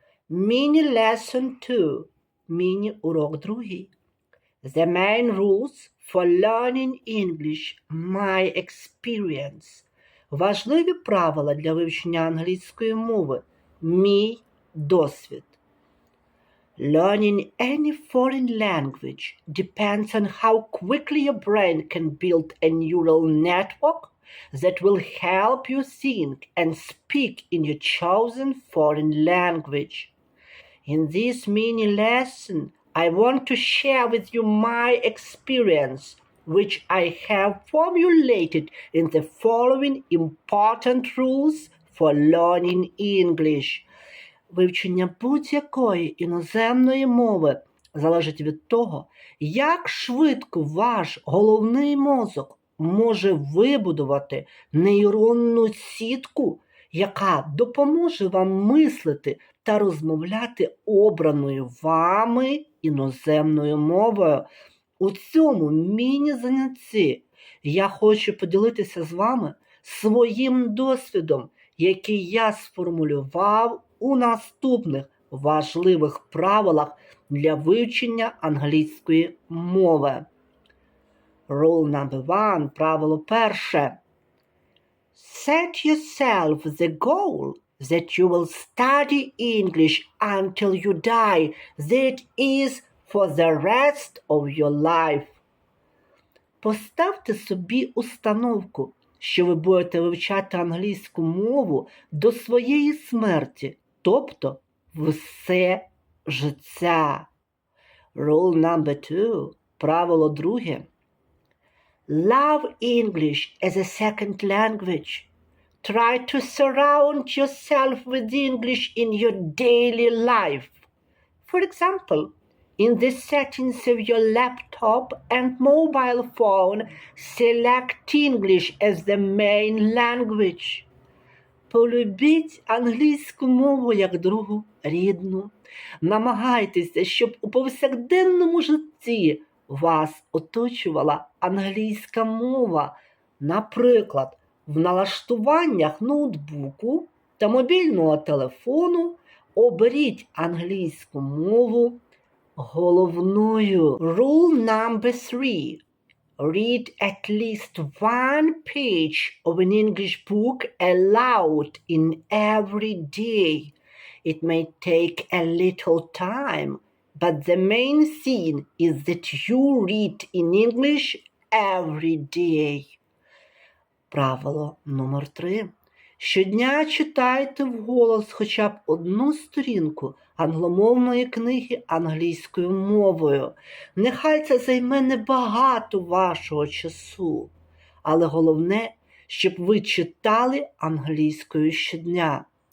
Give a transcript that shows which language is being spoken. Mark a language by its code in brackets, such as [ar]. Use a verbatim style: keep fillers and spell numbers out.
[en] Mini Lesson [uk] два. Міні-урок другий. [en] The main rules for learning English. My experience. [uk] Важливі правила для вивчення англійської мови. Мій досвід. [en] Learning any foreign language depends on how quickly your brain can build a neural network that will help you think and speak in your chosen foreign language. In this mini lesson, I want to share with you my experience, which I have formulated in the following important rules for learning English. [uk] Вивчення будь-якої іноземної мови залежить від того, як швидко ваш головний мозок може вибудувати нейронну сітку, яка допоможе вам мислити та розмовляти обраною вами іноземною мовою. У цьому міні-занятці я хочу поділитися з вами своїм досвідом, який я сформулював у наступних важливих правилах для вивчення англійської мови. [en] Rule number one, [uk] правило перше. [en] Set yourself the goal that you will study English until you die. That is for the rest of your life. [uk] Поставте собі установку, що ви будете вивчати англійську мову до своєї смерті, тобто все життя. [en] Rule number two, [uk] правило друге. [en] Love English as a second language. Try to surround yourself with English in your daily life. For example, in the settings of your laptop and mobile phone, select English as the main language. [uk] Полюбіть англійську мову як другу рідну. Намагайтеся, щоб у повсякденному житті вас оточувала англійська мова, наприклад, в налаштуваннях ноутбуку та мобільного телефону оберіть англійську мову головною. [en] Rule number three. Read at least one page of an English book aloud in every day. It may take a little time, but the main thing is that you read in English every day. [uk] Правило номер три. Щодня читайте вголос хоча б одну сторінку англомовної книги англійською мовою. Нехай це займе небагато вашого часу, але головне, щоб ви читали англійською щодня.